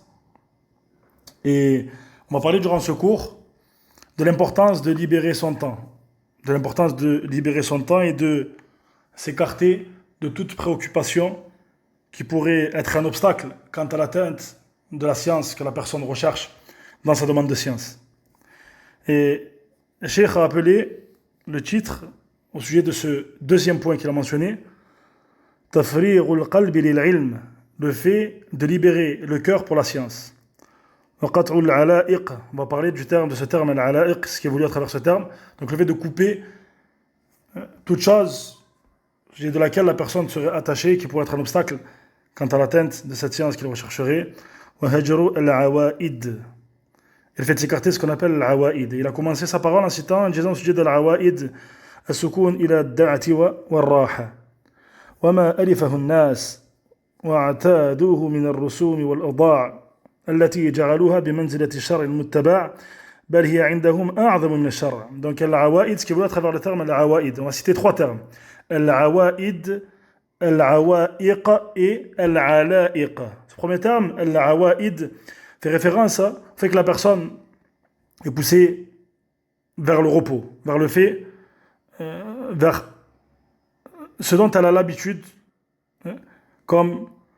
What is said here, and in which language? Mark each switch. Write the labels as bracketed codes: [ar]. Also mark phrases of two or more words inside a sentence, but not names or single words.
[fr] Et on va parler durant ce cours de l'importance de libérer son temps, et de s'écarter de toute préoccupation qui pourrait être un obstacle quant à l'atteinte de la science que la personne recherche dans sa demande de science. Et le Cheikh a appelé le titre au sujet de ce deuxième point qu'il a mentionné, [ar] تفريغ القلب للعلم, [fr] le fait de libérer le cœur pour la science. On va parler de ce terme al-ala'iq, ce qui évolue à travers ce terme. Donc le fait de couper toute chose de laquelle la personne serait attachée, qui pourrait être un obstacle quant à l'atteinte de cette science qu'il rechercherait. Et le fait de s'écarter ce qu'on appelle al-awa'id. Il a commencé sa parole en citant, en disant au sujet de al-awa'id, [ar] السكون إلى الدعة والراحة. وما ألفه الناس واعتادوه من الرسوم والأضاع التي جعلوها بمنزلة الشرع المتبع بل هي عندهم أعظم من الشرع. [fr] Donc al-awaid, ce qui veut à travers le terme al-awaid, on va citer trois termes, al-awaid, al-awaiq et al-alaiq. Ce premier terme, al-awaid, fait référence au fait que la personne est poussée vers le repos, vers le fait, vers ce dont elle a l'habitude, comme